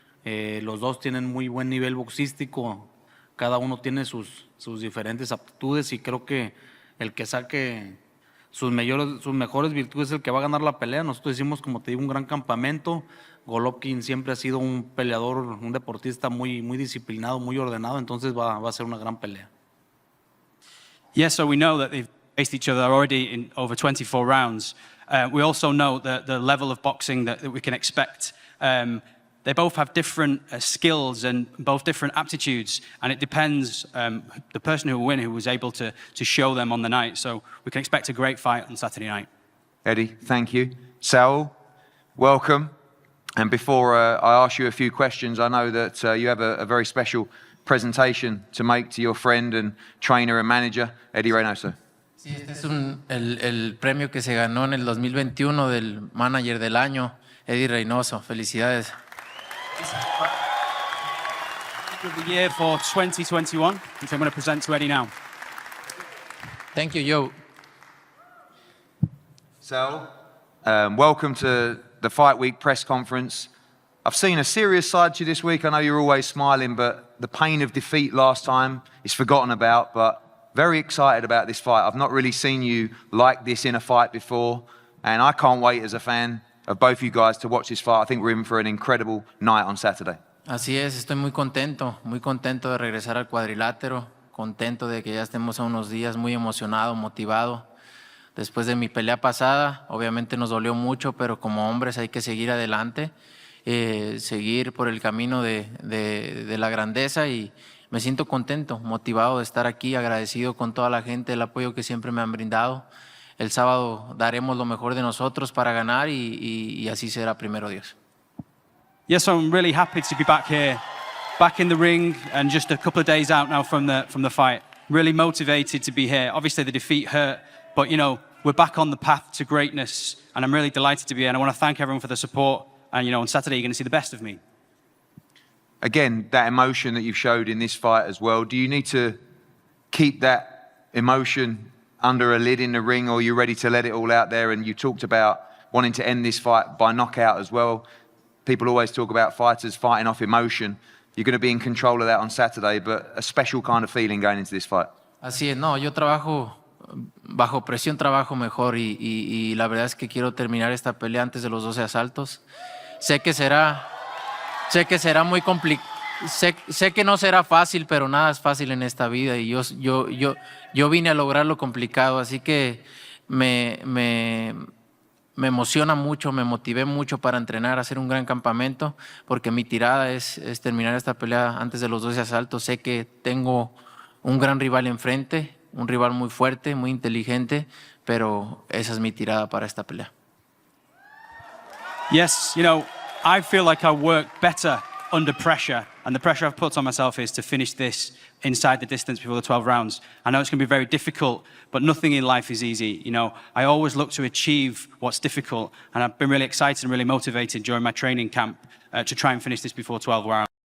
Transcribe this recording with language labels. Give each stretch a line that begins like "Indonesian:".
Spanish: Los dos tienen muy buen nivel boxístico, cada uno tiene sus diferentes aptitudes y creo que el que saque sus mejores virtudes es el que va a ganar la pelea. Nosotros hicimos, como te digo, un gran campamento. Golovkin siempre ha sido un peleador, un deportista muy disciplinado, muy ordenado, entonces va a ser una gran pelea.
English: Yes, so we know that they've faced each other already in over 24 rounds. We also know the level of boxing that we can expect. They both have different skills and both different aptitudes, and it depends the person who will win, who was able to show them on the night. So we can expect a great fight on Saturday night. Eddie, thank you. Saul, welcome. And before I ask you a few questions, I know that you have a very special presentation to make to your friend and trainer and manager, Eddie Reynoso.
Spanish: Sí, este es el premio que se ganó en el 2021 del Manager del Año, Eddie Reynoso. Felicidades.
English: Of the year for 2021, which I'm going to present to Eddie now. Thank you, Joe. Sal, welcome to the Fight Week press conference. I've seen a serious side to you this week. I know you're always smiling, but the pain of defeat last time is forgotten about, but very excited about this fight. I've not really seen you like this in a fight before, and I can't wait as a fan of both you guys to watch this fight. I think we're in for an incredible night on Saturday.
Spanish: Así es, estoy muy contento de regresar al cuadrilátero, contento de que ya estemos a unos días, muy emocionado, motivado. Después de mi pelea pasada, obviamente nos dolió mucho, pero como hombres hay que seguir adelante, seguir por el camino de la grandeza y me siento contento, motivado de estar aquí, agradecido con toda la gente, el apoyo que siempre me han brindado. El sábado daremos lo mejor de nosotros para ganar y así será, primero Dios.
English: Yes, I'm really happy to be back here, back in the ring, and just a couple of days out now from the fight. Really motivated to be here. Obviously, the defeat hurt, but you know we're back on the path to greatness, and I'm really delighted to be here. And I want to thank everyone for the support. And you know, on Saturday, you're going to see the best of me. Again, that emotion that you've showed in this fight as well. Do you need to keep that emotion under a lid in the ring, or are you ready to let it all out there? And you talked about wanting to end this fight by knockout as well. People always talk about fighters fighting off emotion. You're going to be in control of that on Saturday, but a special kind of feeling going into this fight.
Spanish: Así es, no, yo trabajo bajo presión, trabajo mejor y la verdad es que quiero terminar esta pelea antes de los 12 asaltos. Sé que será muy complicado. Sé que no será fácil, pero nada es fácil en esta vida y yo vine a lograr lo complicado, así que me emociona mucho, me motivé mucho para entrenar, hacer un gran campamento, porque mi tirada es terminar esta pelea antes de los 12 asaltos. Sé que tengo un gran rival enfrente, un rival muy fuerte, muy inteligente, pero esa es mi tirada para esta pelea.
English: Yes, you know, I feel like I work better under pressure, and the pressure I've put on myself is to finish this inside the distance before the 12 rounds. I know it's going to be very difficult, but nothing in life is easy. You know, I always look to achieve what's difficult, and I've been really excited and really motivated during my training camp to try and finish this before 12 rounds.